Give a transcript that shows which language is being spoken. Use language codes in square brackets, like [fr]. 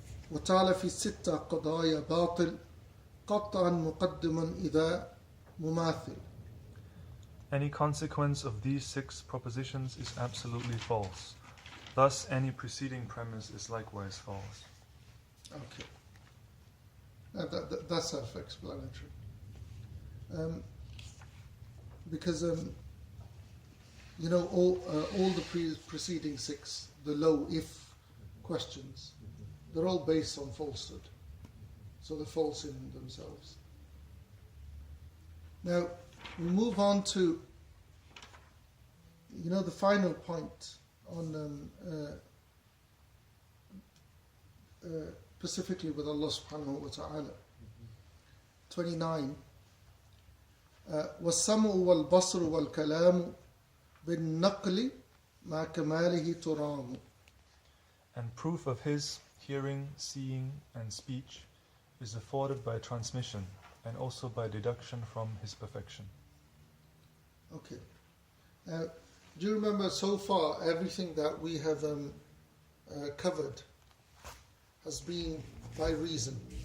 [ar] وتعالى في 6 قضايا باطل قطعا مقدما إذا مماثل. [en] Any consequence of these 6 propositions is absolutely false. Thus, any preceding premise is likewise false. Okay. That's self-explanatory. Because all the preceding 6, the low if questions, they're all based on falsehood, so they're false in themselves. Now we move on to the final point on specifically with Allah subhanahu wa ta'ala. 29. [ar] والسمع والبصر والكلام بالنقل مع كماله ترام. [en] And proof of his hearing, seeing, and speech is afforded by transmission and also by deduction from his perfection. Okay. Now, do you remember so far everything that we have covered has been by reason?